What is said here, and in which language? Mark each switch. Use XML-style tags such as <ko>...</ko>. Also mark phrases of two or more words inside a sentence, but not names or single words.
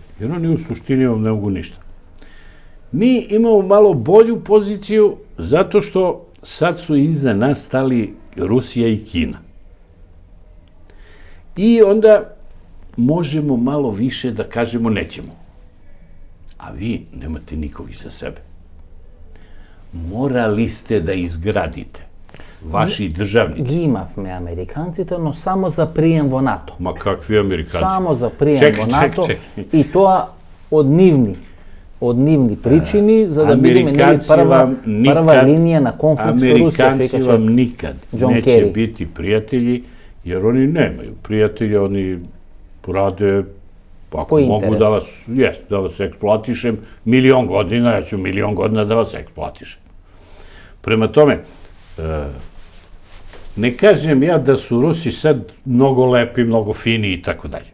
<sr>Jer oni u suštini vam ne mogu ništa. Mi imamo malo bolju poziciju zato što sad su iza nas stali Rusija i Kina. I onda možemo malo više da kažemo nećemo. A vi nemate nikog iza sebe. Morali ste da izgradite. Vaši državnici.</sr> <mk>Ги имавме американците, но само за прием во НАТО.</mk> <sr>Ma kakvi Amerikanci?</sr> <mk>Само за прием во НАТО. И тоа од нивни причини, за да бидеме прва линија на конфликт со Русија.</mk> <sr>Amerikanci vam nikad neće biti prijatelji, jer oni nemaju prijatelja, oni rade, ako mogu da vas eksploatišem, 1.000.000 godina, ja ću 1.000.000 godina da vas eksploatišem. Prema tome, ne kažem ja da su Rusi sad mnogo lepi, mnogo fini i tako dalje.</sr>